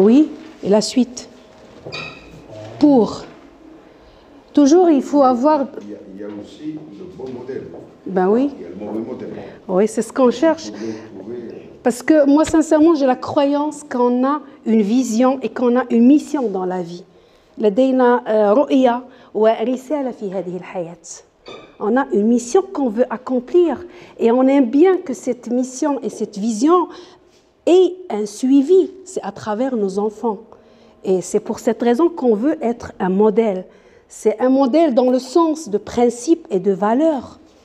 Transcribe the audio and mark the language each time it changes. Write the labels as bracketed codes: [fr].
[fr] Oui, et la suite? Pour. Toujours, il faut avoir... Il y a aussi le bon modèle. Ben oui. Il y a le mauvais modèle. Oui, c'est ce qu'on cherche. Parce que moi, sincèrement, j'ai la croyance qu'on a une vision et qu'on a une mission dans la vie. [ar] لدينا رؤية ورسالة في هذه الحياة. [fr] On a une mission qu'on veut accomplir et on aime bien que cette mission et cette vision aient un suivi. C'est à travers nos enfants. Et c'est pour cette raison qu'on veut être un modèle. C'est un modèle dans le sens de principes et de valeurs.